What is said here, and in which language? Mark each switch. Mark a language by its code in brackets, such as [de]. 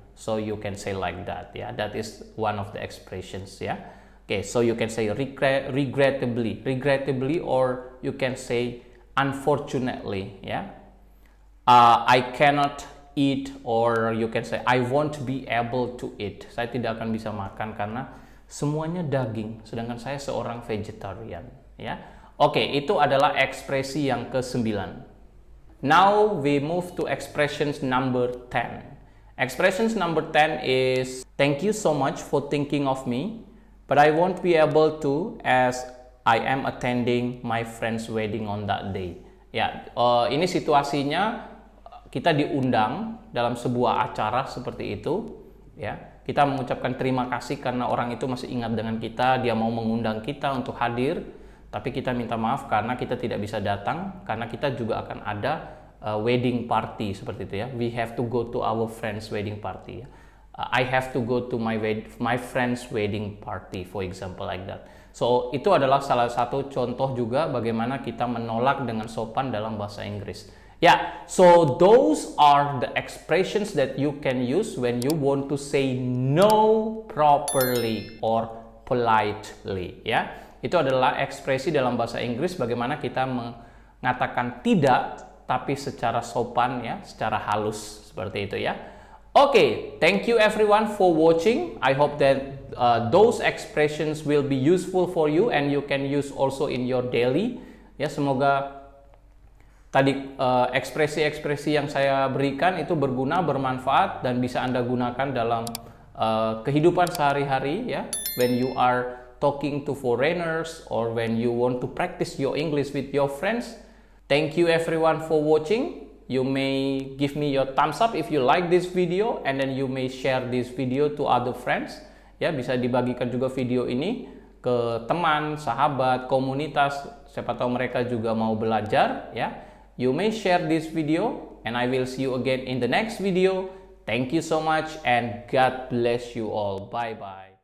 [en] So you can say like that, ya. That is one of the expressions, ya. Okay, so you can say regrettably, or you can say unfortunately, ya. I cannot eat, or you can say I won't be able to eat. [id] Saya tidak akan bisa makan karena semuanya daging, sedangkan saya seorang vegetarian, ya. Oke, itu adalah ekspresi yang ke-9. [en] Now we move to expressions number 10. Expressions number 10 is thank you so much for thinking of me, but I won't be able to as I am attending my friend's wedding on that day. [id] Ya, ini situasinya kita diundang dalam sebuah acara seperti itu, ya. Kita mengucapkan terima kasih karena orang itu masih ingat dengan kita, dia mau mengundang kita untuk hadir, tapi kita minta maaf karena kita tidak bisa datang karena kita juga akan ada wedding party seperti itu, ya. [en] We have to go to our friend's wedding party, ya. I have to go to my friend's wedding party, for example, like that. [id] So itu adalah salah satu contoh juga bagaimana kita menolak dengan sopan dalam bahasa Inggris. [en] Yeah, so those are the expressions that you can use when you want to say no properly or politely, ya. [id] Itu adalah ekspresi dalam bahasa Inggris bagaimana kita mengatakan tidak tapi secara sopan, ya, secara halus seperti itu, ya. [en] Okay, thank you everyone for watching. I hope that those expressions will be useful for you and you can use also in your daily. [id] Ya, semoga tadi ekspresi-ekspresi yang saya berikan itu berguna, bermanfaat, dan bisa Anda gunakan dalam kehidupan sehari-hari, ya. [en] When you are talking to foreigners or when you want to practice your English with your friends. Thank you everyone for watching. You may give me your thumbs up if you like this video, and then you may share this video to other friends. [id] Ya, bisa dibagikan juga video ini ke teman, sahabat, komunitas, siapa tahu mereka juga mau belajar, ya. [en] You may share this video and I will see you again in the next video. Thank you so much and God bless you all. Bye bye.